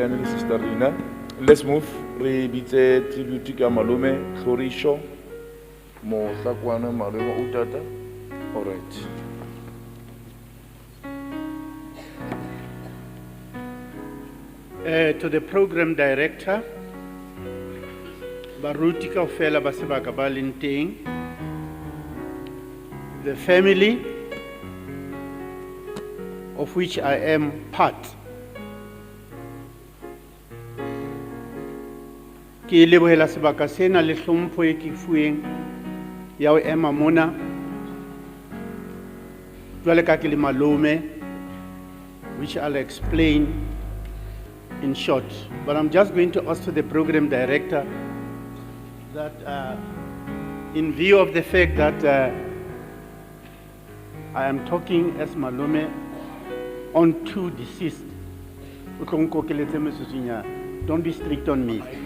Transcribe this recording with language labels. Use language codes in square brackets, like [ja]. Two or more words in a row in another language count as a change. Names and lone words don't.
[en] Let's move. [st] Re bitse tribute ka malume Florisho Mohlakwana Malema Utata. [en] All right. To the program director, [st] Baruti kaofela ba sebaka ba leng teng, [en] the family of which I am part. [st] Ke lebohela sebaka sena le hlompho e ke fueng ya ho ema mona jwale ka ke le malome, [en] which I'll explain in short. But I'm just going to ask the program director that in view of the fact that I am talking as malome on two deceased, don't be strict on me.